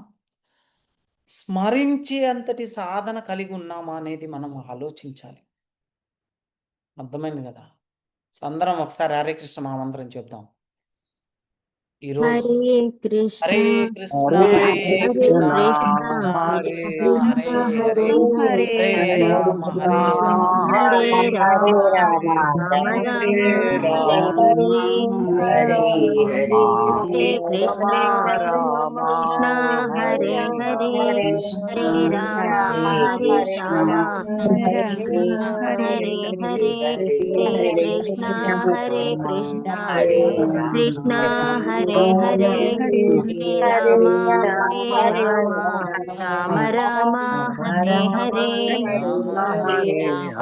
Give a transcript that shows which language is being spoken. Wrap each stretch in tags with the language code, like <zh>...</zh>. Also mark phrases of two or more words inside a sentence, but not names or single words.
<te>స్మరించే అంతటి సాధన కలిగి ఉన్నామా అనేది మనం ఆలోచించాలి. అర్థమైంది గదా! సో, అందరం ఒకసారి</te> <sa>హరే కృష్ణ</sa> <te>మహామంత్రం చెప్దాం. ఈరోజు</te> <sa>హరే కృష్ణ హరే కృష్ణ హరే హరే కృష్ణ కృష్ణ కృష్ణ కృష్ణ కృష్ణ హరే హరే హరే హరే హరే రామ హరే రామ హరే రామ రామ రామ హరే హరే హరే కృష్ణ రామ కృష్ణ హరే హరే హరే రామ హరే రామ హరే కృష్ణ హరే హరే హరే కృష్ణ హరే కృష్ణ కృష్ణ హరే హరే హరే రామ రామ రామ హరే హరే హరే రామ</sa>